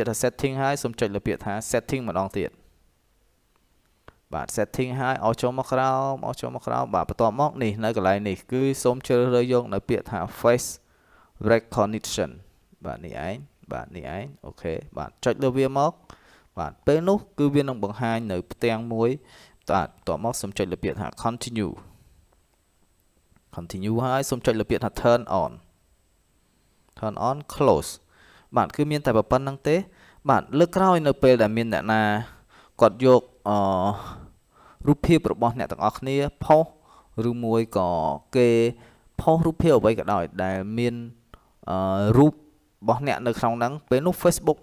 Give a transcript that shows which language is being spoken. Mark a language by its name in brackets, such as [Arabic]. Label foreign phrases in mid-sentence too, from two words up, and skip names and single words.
[Khmer] ថា setting ហើយសូមចុចលើពាក្យថា setting ម្ដងទៀតបាទ setting ហើយអូសចូលមកក្រោមបាទបន្ទាប់មកនេះនៅកន្លែងនេះគឺសូមជ្រើសរើសយកនៅពាក្យថា [English] face recognition [Khmer] បាទនេះឯងអូខេបាទចុចលើវាមកបាទពេលនោះគឺវានឹងបង្ហាញនៅផ្ទាំងមួយបាទបន្ទាប់មកសូមចុចលើពាក្យថា continue ហើយសូមចុចលើពាក្យថា [English] turn on close [Khmer] បាទគឺមានតែប៉ុណ្្នឹងទេបាទលើកក្រោយនៅពេលដែលមានអ្នកណាគាត់យករូបភាពរបស់អ្នកទាំងអស់គ្នាផុសឬមួយក៏គេផុសរូបភាពអ្វីក៏ដោយដែលមានរូបរបស់អ្នកនៅក្នុងហ្នឹងពេលនោះ Facebook